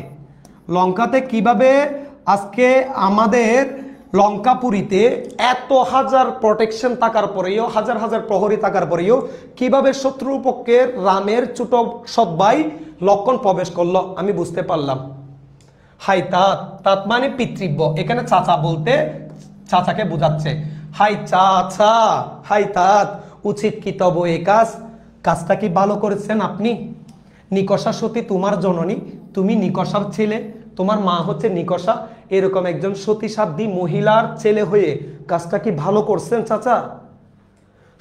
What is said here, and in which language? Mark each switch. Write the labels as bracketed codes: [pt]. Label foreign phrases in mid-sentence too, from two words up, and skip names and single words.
[bn] লঙ্কাতে কিভাবে আজকে আমাদের লঙ্কাপুরীতে এত হাজার প্রোটেকশন থাকার পরেও, হাজার হাজার প্রহরী থাকার পরেও কিভাবে শত্রুপক্ষের রামের ছোট সৎ ভাই লক্ষ্মণ প্রবেশ করলো আমি বুঝতে পারলাম। হাই তাত, তাত মানে পিতৃব্য। এখানে চাচা বলতে চাচাকে বোঝাচ্ছে। হাই চাচা, হাই তাত, উচিত কি তব এ কাজ? কাজটা কি ভালো করেছেন আপনি? নিকষা সতী তোমার জননী, তুমি নিকষার ছেলে, তোমার মা হচ্ছে নিকষা। এরকম একজন সতী সাধ্বী মহিলার ছেলে হয়ে কাজটা কি ভালো করছেন চাচা?